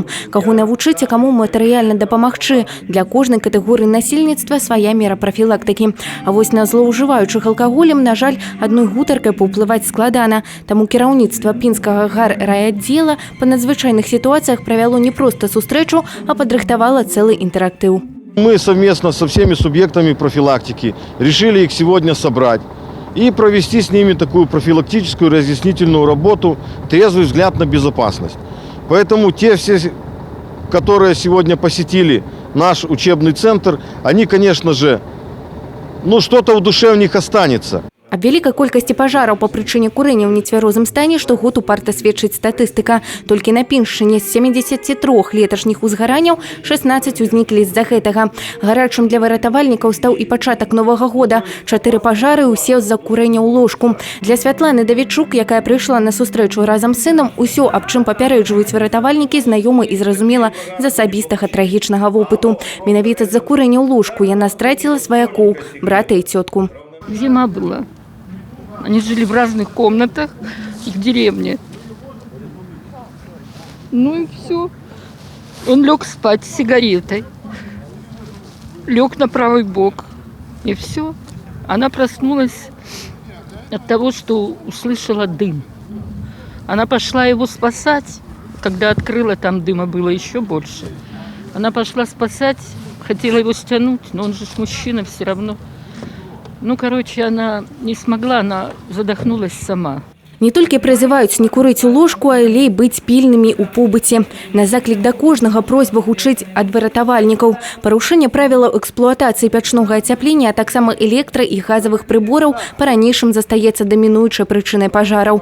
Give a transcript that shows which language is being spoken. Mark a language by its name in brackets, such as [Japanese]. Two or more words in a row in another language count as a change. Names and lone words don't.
[Belarusian] Каго навучыць, а каму матэрыяльна дапамагчы. Для кожнай катэгорыі насельніцтва свая мера прафілактыкі. А вось на злоўжываючых алкаголем, на жаль, адной гутаркай паўплываць складана. Таму кіраўніцтва пінскага гаррайаддзела па надзвычайных сітуацыях правяло не проста сустрэчу, а падрыхтавала цэлы інтэрактыў. Мы совместно со всеми субъектами профилактики решили их сегодня собрать и провести с ними такую профилактическую разъяснительную работу, трезвый взгляд на безопасность. Поэтому те все, которые сегодня посетили наш учебный центр, они, конечно же, что-то в душе у них останется. Аб вялікай колькасці пажараў па прычыне курэння ў нецвярозым стане штогод упарта сведчыць статыстыка. Толькі на Піншчыне з 73 леташніх узгаранняў 16 узніклі з-за гэтага. Гарачым для выратавальнікаў стаў і пачатак Новага года. 4 пажары ўсе з-за курэння ў ложку. Для Святланы Давідчук, якая прыйшла на сустрэчу разам з сынам, усё, аб чым папярэджваюць выратавальнікі, знаёмы і зразумела з асабістага трагічнага вопыту. Менавіта з-за курэння ў ложку яна страціла сваякоў, брата і цётку. [Russian] Зима была. Они жили в разных комнатах, в деревне. Ну и все. Он лег спать с сигаретой. Лег на правый бок. И все. Она проснулась от того, что услышала дым. Она пошла его спасать. Когда открыла, там дыма было еще больше. Она пошла спасать, хотела его стянуть, но он же мужчина все равно. Она не смогла, она задохнулась сама. [Belarusian] Не толькі прызываюць не курыць у ложку, але і быць пільнымі ў побыце. На заклік да кожнага просьба гучыць ад выратавальнікаў. Парушэнне правілаў эксплуатацыі печнога ацяплення, а таксама электра- і газавых прыбораў па-ранейшым застаецца дамінуючай прычынай пажараў.